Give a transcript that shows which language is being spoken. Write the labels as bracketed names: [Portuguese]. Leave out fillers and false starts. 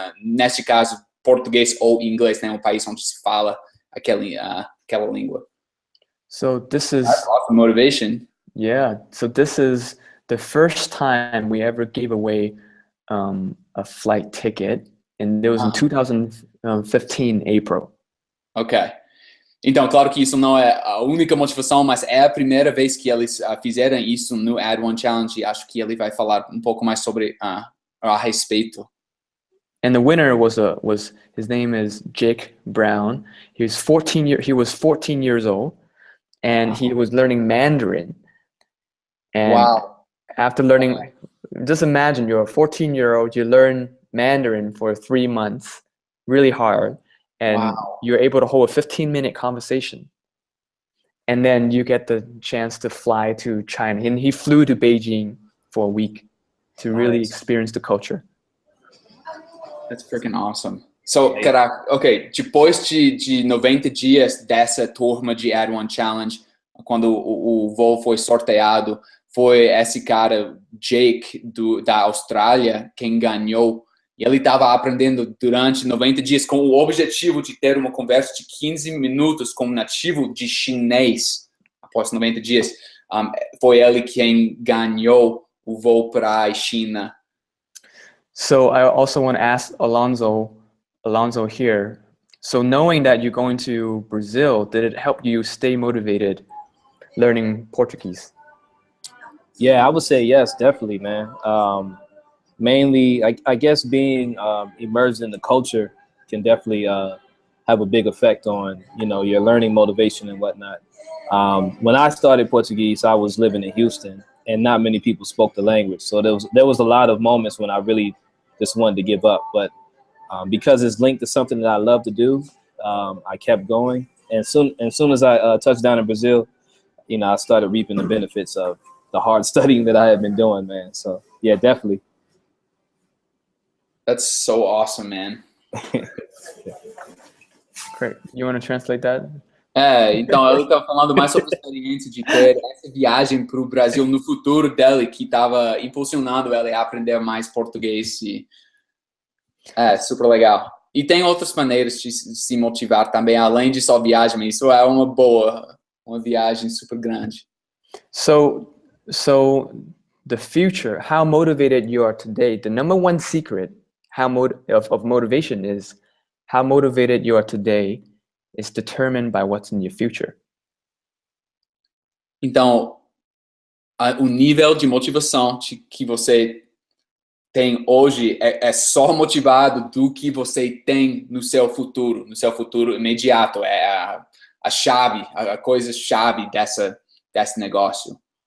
[Portuguese] Neste caso, português ou inglês, né? Um país onde se fala aquela língua. [English] So this is awesome motivation. Yeah. So this is the first time we ever gave away a flight ticket, and it was in 2015 April. Ok. [Portuguese] Então, claro que isso não é a única motivação, mas é a primeira vez que eles fizeram isso no Add1Challenge, e acho que ele vai falar um pouco mais sobre a respeito. [English] And the winner was his name is Jake Brown. He was 14 years old, and he was learning Mandarin. And Wow. after learning, just imagine you're a 14-year-old, you learn Mandarin for 3 months, really hard, and you're able to hold a 15-minute conversation. And then you get the chance to fly to China. And he flew to Beijing for a week to really experience the culture. That's freaking awesome. [Portuguese] So, caraca, ok, depois de 90 dias dessa turma de Add1Challenge, quando o voo foi sorteado, foi esse cara, Jake, da Austrália, quem ganhou. E ele estava aprendendo durante 90 dias com o objetivo de ter uma conversa de 15 minutos com um nativo de chinês. Após 90 dias, foi ele quem ganhou o voo para a China. [English] So I also want to ask Alonzo here. So knowing that you're going to Brazil, did it help you stay motivated learning Portuguese? Yeah, I would say yes, definitely, man. Mainly, I guess being immersed in the culture can definitely have a big effect on, your learning motivation and whatnot. When I started Portuguese, I was living in Houston, and not many people spoke the language. So there was a lot of moments when I really just wanted to give up. But because it's linked to something that I love to do, I kept going. And soon as I touched down in Brazil, I started reaping the benefits of the hard studying that I had been doing, man. So yeah, definitely. That's so awesome, man. Great. You want to translate that? [Portuguese] Então ele está falando mais sobre a experiência de ter essa viagem para o Brasil no futuro dele, que estava impulsionando ele a aprender mais português. Super legal. E tem outras maneiras de se motivar também, além de só viagem, mas isso é uma viagem super grande. So the future, how motivated you are today, the number one secret of motivation is how motivated you are today is determined by what's in your future. Então, o nível de motivação que você tem hoje é só motivado do que você tem no seu futuro imediato. É a chave, a coisa chave desse negócio.